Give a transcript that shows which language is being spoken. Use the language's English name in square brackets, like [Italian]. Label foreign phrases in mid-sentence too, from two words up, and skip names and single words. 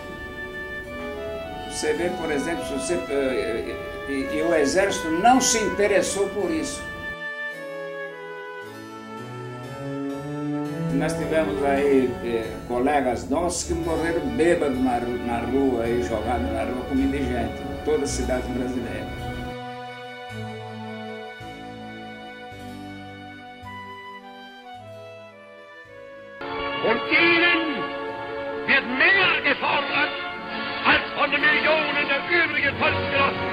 [Portuguese] Você vê, por exemplo, e o Exército não se interessou por isso. Nós tivemos aí colegas nossos que morreram bêbados na rua, aí, jogados na rua como indigentes, em toda a cidade brasileira. [German] Und ihnen wird mehr gefordert als von den Millionen der übrigen Volksgenossen.